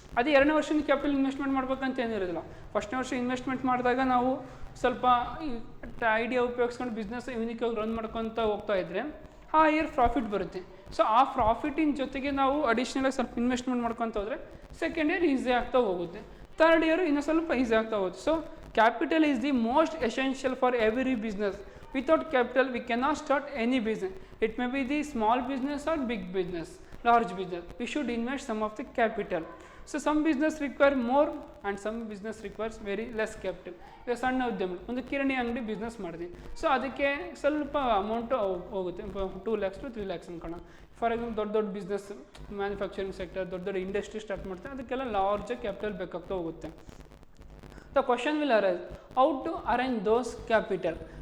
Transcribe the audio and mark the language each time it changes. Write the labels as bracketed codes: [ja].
[kn] ಅದೇ 2ನೇ ವರ್ಷದ ಕ್ಯಾಪಿಟಲ್ ಇನ್ವೆಸ್ಟ್ಮೆಂಟ್ ಮಾಡ್ಬೇಕಂತ ಏನಿರೋದಿಲ್ಲ. ಫಸ್ಟ್ನೇ ವರ್ಷ ಇನ್ವೆಸ್ಟ್ಮೆಂಟ್ ಮಾಡಿದಾಗ ನಾವು ಸ್ವಲ್ಪ ಐಡಿಯಾ ಉಪಯೋಗಿಸ್ಕೊಂಡು ಬಿಸ್ನೆಸ್ ಯೂನಿಕಾಗಿ ರನ್ ಮಾಡ್ಕೊತ ಹೋಗ್ತಾ ಇದ್ದರೆ ಆ ಇಯರ್ ಪ್ರಾಫಿಟ್ ಬರುತ್ತೆ. ಸೊ ಆ ಪ್ರಾಫಿಟಿನ ಜೊತೆಗೆ ನಾವು ಅಡಿಷ್ನಲಾಗಿ ಸ್ವಲ್ಪ ಇನ್ವೆಸ್ಟ್ಮೆಂಟ್ ಮಾಡ್ಕೊತ ಹೋದರೆ ಸೆಕೆಂಡ್ ಇಯರ್ ಈಸಿ ಆಗ್ತಾ ಹೋಗುತ್ತೆ, ಥರ್ಡ್ ಇಯರ್ ಇನ್ನೂ ಸ್ವಲ್ಪ ಈಸಿ ಆಗ್ತಾ ಹೋಗುತ್ತೆ. [en] So capital is the most essential for every business. Without capital we cannot start any business. It may be the small business or big business, large business. We should invest some of the capital. So some business require more and some business requires very less capital. [kn] ಈಗ ಸಣ್ಣ ಉದ್ಯಮ, ಒಂದು ಕಿರಾಣಿ ಅಂಗಡಿ business ಮಾಡಿದ್ವಿ. So ಅದಕ್ಕೆ ಸ್ವಲ್ಪ amount ಹೋಗುತ್ತೆ, [en] 2 lakhs to 3 lakhs [kn] ಅನ್ಕೋಣ. For example ದೊಡ್ಡ ಬಿಸ್ನೆಸ್, ಮ್ಯಾನುಫ್ಯಾಕ್ಚರಿಂಗ್ ಸೆಕ್ಟರ್, ದೊಡ್ಡ ಇಂಡಸ್ಟ್ರಿ ಸ್ಟಾರ್ಟ್ ಮಾಡ್ತಾರೆ, ಅದಕ್ಕೆಲ್ಲ ಲಾರ್ಜ್ ಕ್ಯಾಪಿಟಲ್ ಬೇಕಾಗ್ತಾ ಹೋಗುತ್ತೆ. [en] The question will arise, how to arrange those capital?